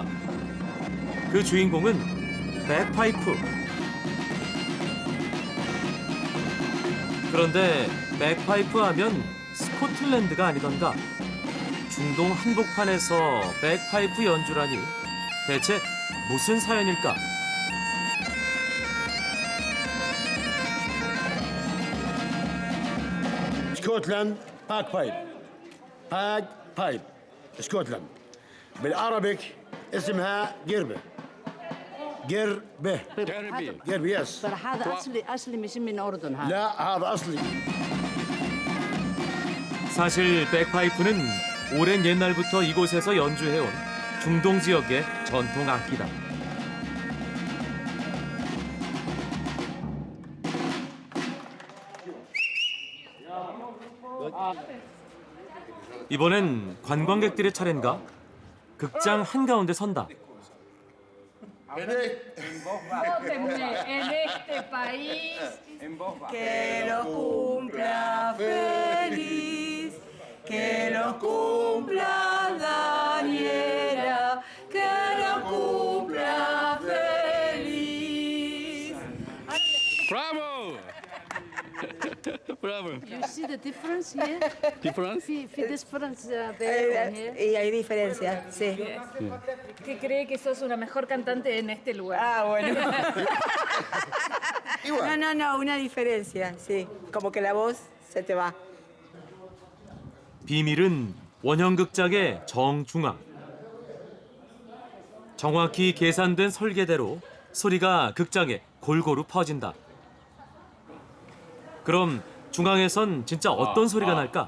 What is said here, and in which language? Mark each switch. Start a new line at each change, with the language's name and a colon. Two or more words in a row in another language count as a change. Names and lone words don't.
Korean: 그 주인공은 백파이프. 그런데 백파이프 하면 스코틀랜드가 아니던가. 중동 한복판에서 백파이프 연주라니 대체 무슨 사연일까?
Arabic: اسكتلند
English: bag pipe bag pipe
Arabic: اسكتلند بالعربي اسمها قربة قربة قربة يس ترى هذا اصلي مش من الاردن هذا لا هذا اصلي
Korean: 사실 백파이프는 오랜 옛날부터 이곳에서 연주해온 중동 지역의 전통 악기다. 이번엔 관광객들의 차례인가? 극장 한가운데 선다.
Spanish: En este país que lo cumpla feliz, que lo cumpla Daniela, que lo cumpla feliz. Bravo! Bravo.
English: You see the difference here? Difference? في difference there and here.
Spanish: Y hay diferencia, sí. Que cree que sos una mejor cantante en este lugar. Ah, bueno. No, una diferencia, sí. Como que la voz se te va.
Korean: 비밀은 원형 극장의 정중앙. 정확히 계산된 설계대로 소리가 극장에 골고루 퍼진다. 그럼 중앙에선 진짜 어떤 소리가 날까?